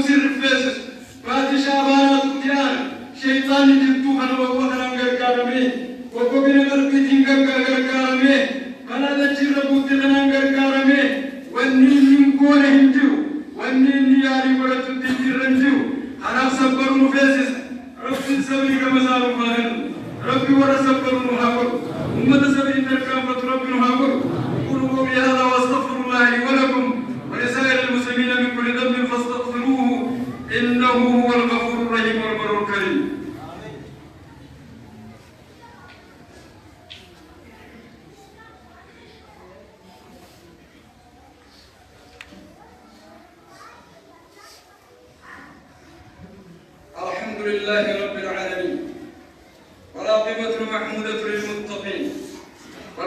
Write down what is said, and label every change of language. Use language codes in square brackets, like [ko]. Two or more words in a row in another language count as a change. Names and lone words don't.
[om] sirrifeessisu baatii shaabaanaatutti aana sheexaanni jirtuu kana wagga kanaan gargaaramee goggogina qalbiitiin gargaaramee kana dachirra buutte kanaan gargaaramee wanni inni hin goone hin jiru wanni inni yaalii godhachuutti hin jirre hin jiru kanaaf sabbaruu nu feesisa rabbiin sabrii gama isaa nuuf haa kennu rabbi warra sabbaruu nu haa godhu ummata sabriin tarkaanfatu rabbi nu haa godhu [ar] قولوا قولي هذا وأستغفر الله لي ولكم ولسائر المسلمين من كل ذنب فاستغفروه إنه هو الغفور الرحيم والبر الكريم. الحمد لله رب العالمين والعاقبة المحمودة للمتقين ولا